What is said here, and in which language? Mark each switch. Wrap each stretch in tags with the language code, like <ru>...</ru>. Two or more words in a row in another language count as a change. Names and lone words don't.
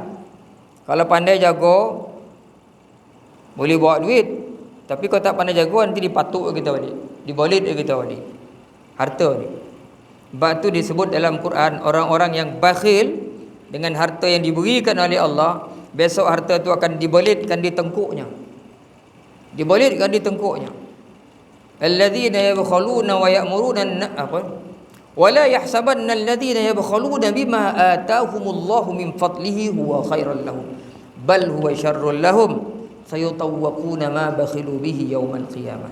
<ms>Kalau pandai jaga, boleh bawa duit. Tapi kalau tak pandai jaga, nanti dipatuk kita balik, dibolit kita balik. Harta ni Sebab tu disebut dalam Quran, orang-orang yang bakhil dengan harta yang diberikan oleh Allah, besok harta tu akan dibelitkan di tengkuknya. Dibelitkan di tengkuknya.</ms> <ar>الذين يبخلون ويأمرون</ar> <ms>apa?</ms> <ar>ولا يحسبن الذين يبخلون بما آتاهم الله من فضله هو خيرا لهم بل هو شر لهم سيطوقون ما بخلوا به يوم القيامة.</ar>